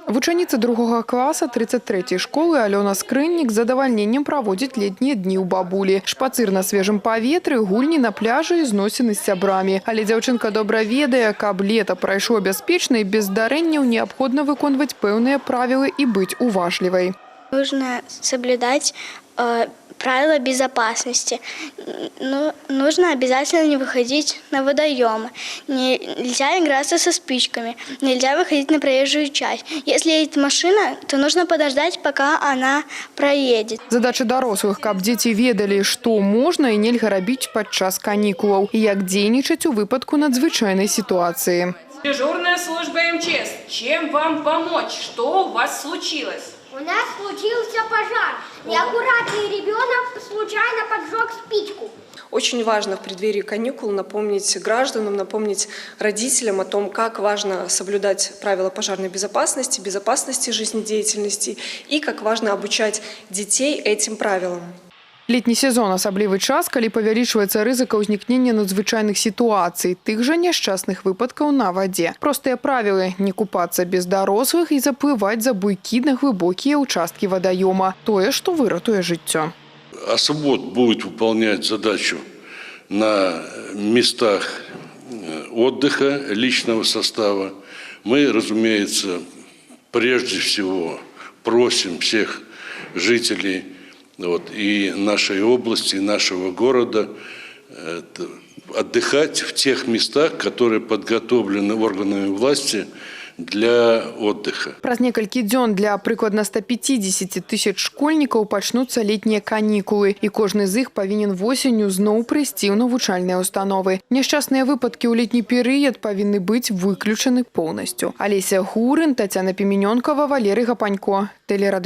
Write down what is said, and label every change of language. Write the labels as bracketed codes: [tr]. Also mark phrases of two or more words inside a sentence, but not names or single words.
[be] Вучаніца 2 класа 33-й школы Алена Скрыннік з задавальненнем праводзіць летнія дні ў бабулі. Шпацыр на свежым паветры, гульні на пляжы і зносіны з сябрамі. Але дзяўчынка добра ведае, каб лета прайшло бяспечна і без здарэнняў, неабходна выконваць пэўныя правілы і быць уважлівай. [ru] Нужно соблюдать правила безопасности. Нужно обязательно не выходить на водоемы. Нельзя играться со спичками. Нельзя выходить на проезжую часть. Если едет машина, то нужно подождать, пока она проедет. [be] Задача дарослых, каб дзеці ведалі, што можна і нельга рабіць падчас канікулаў і як дзейнічаць у выпадку надзвычайнай ситуации. [ru] Дежурная служба МЧС. Чем вам помочь? Что у вас случилось? У нас случился пожар. Неаккуратный ребенок случайно поджег спичку. Очень важно в преддверии каникул напомнить гражданам, напомнить родителям о том, как важно соблюдать правила пожарной безопасности, безопасности жизнедеятельности и как важно обучать детей этим правилам. [be] Летні сезон – асаблівы час, калі павялічваецца рызыка ўзнікнення надзвычайных сітуацый, тых жа няшчасных выпадкаў на вадзе. Простыя правілы – не купацца без дарослых і заплываць за буйкі на глыбокія участкі вадаёма. Тое, што выратуе жыццё. [ru] Особод будет выполнять задачу на местах отдыха личного состава. Мы, разумеется, прежде всего просим всех жителей и нашей области, и нашего города отдыхать в тех местах, которые подготовлены органами власти для отдыха. [be] Праз некалькі дзён для прыкладна 150 000 школьнікаў пачнуцца летнія канікулы, і кожны з іх павінен восенню зноў прыйсці ў навучальныя установы. Няшчасныя выпадкі ў летні перыяд павінны быць выключаны поўнасцю. Алеся Гурын, Тацяна Піменёнкова, Валерый Гапанько.